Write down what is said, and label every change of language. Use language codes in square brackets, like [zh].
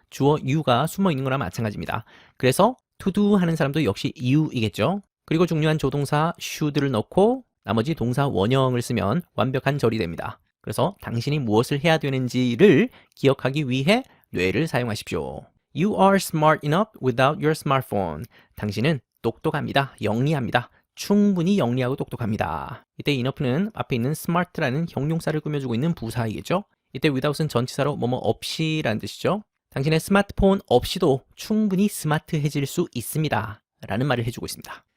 [ko] 주어 you가 숨어 있는 거나 마찬가지입니다. 그래서 to do 하는 사람도 역시 you이겠죠. 그리고 중요한 조동사 should를 넣고 나머지 동사 원형을 쓰면 완벽한 절이 됩니다. 그래서 당신이 무엇을 해야 되는지를 기억하기 위해 뇌를 사용하십시오. [en] You are smart enough without your smartphone. [ko] 당신은 똑똑합니다. 영리합니다. 충분히 영리하고 똑똑합니다. 이때 enough는 앞에 있는 smart라는 형용사를 꾸며주고 있는 부사이겠죠? 이때 without은 전치사로 뭐뭐 없이라는 뜻이죠. 당신의 스마트폰 없이도 충분히 스마트해질 수 있습니다. 라는 말을 해주고 있습니다.